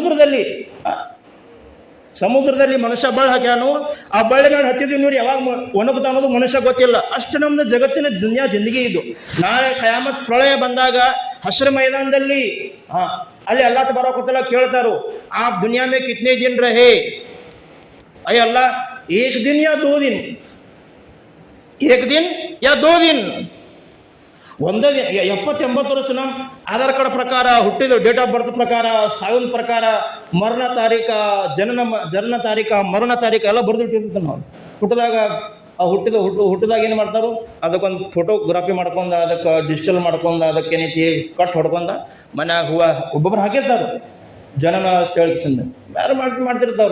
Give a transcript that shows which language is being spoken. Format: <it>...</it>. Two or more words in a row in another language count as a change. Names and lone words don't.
<kn>ಸಮುದ್ರದಲ್ಲಿ ಮನುಷ್ಯ ಬಳ್ಳ ಹಾಕ್ಯಾನು. ಆ ಬಳ್ಳಿ ಮೇಲೆ ಹತ್ತಿದ ನೀರು ಯಾವಾಗ ಒಣಗುತ್ತಾ ಅನ್ನೋದು ಮನುಷ್ಯ ಗೊತ್ತಿಲ್ಲ. ಅಷ್ಟು ನಮ್ದು ಜಗತ್ತಿನ</kn> <ur>دنیا زندگی</ur> <kn>ಇದು. ನಾಳೆ ಕಯಾಮತ್ ಪ್ರಳಯ ಬಂದಾಗ ಹಶ್ರ ಮೈದಾನದಲ್ಲಿ ಅಲ್ಲಿ</kn> <ar>الله تبارك وتعالى</ar> <kn>ಕೇಳ್ತಾರೋ ಆ</kn> <ur>دنیا میں کتنے دن رہے? अय अल्लाह एक दिन या 2 दिन, 1 दिन या 2 दिन,</ur> <kn>ಒಂದೇ ದಿನ 70-80 ವರ್ಷ ನಮ್ಮ ಆಧಾರ್ ಕಾರ್ಡ್ ಪ್ರಕಾರ ಹುಟ್ಟಿದ</kn> <en>date of birth</en> <kn>ಪ್ರಕಾರ ಸಾವಿನ ಪ್ರಕಾರ ಮರಣ ತಾರೀಖ ಜನನ ತಾರೀಖ ಮರಣ ತಾರೀಖ ಎಲ್ಲ ಬರೆದಿಟ್ಟಿರ್ತೀವಿ ನಾವು. ಹುಟ್ಟಿದಾಗ ಆ ಹುಟ್ಟಿದಾಗ ಏನು ಮಾಡ್ತಾರೋ ಅದಕ್ಕೊಂದು ಫೋಟೋಗ್ರಾಫಿ ಮಾಡ್ಕೊಂಡು ಅದಕ್ಕೆ ಡಿಜಿಟಲ್ ಮಾಡ್ಕೊಂಡು ಅದಕ್ಕೆ ಏನೈತಿ ಕಟ್ ಹೊಡ್ಕೊಂಡು ಮನ್ಯಾಗ ಹೂವು ಒಬ್ಬೊಬ್ರು ಹಾಕಿರ್ತಾರೆ ಜನನ ಕೇಳಿಸಿಂದ ಯಾರು ಮಾಡ್ತಿರ್ತಾರು.</kn>